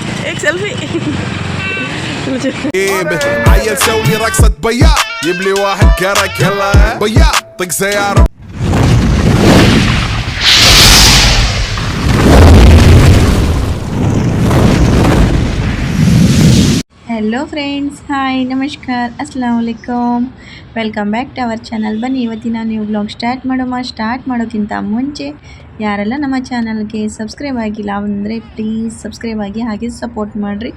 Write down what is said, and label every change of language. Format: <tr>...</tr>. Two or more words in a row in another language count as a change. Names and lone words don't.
<hi>एक सेल्फी.</hi> <ar>عيل سوي رقصة بياع يبلي واحد كرك يلا بياع طق سيارة.</ar> <en>Hello friends,</en> <kn>ಹಾಯ್, ನಮಸ್ಕಾರ,</kn> <ar>السلام عليكم.</ar> <en>Welcome back to our channel.</en> <kn>ಬನ್ನಿ ಇವತ್ತಿನ ನೀವು</kn> <en>vlog start</en> <kn>ಮಾಡೋಕ್ಕಿಂತ ಮುಂಚೆ ಯಾರೆಲ್ಲ ನಮ್ಮ ಚಾನಲ್ಗೆ ಸಬ್ಸ್ಕ್ರೈಬ್ ಆಗಿಲ್ಲ ಅಂದರೆ</kn> <en>please subscribe</en> <kn>ಆಗಿ, ಹಾಗೆ ಸಪೋರ್ಟ್ ಮಾಡಿರಿ.</kn>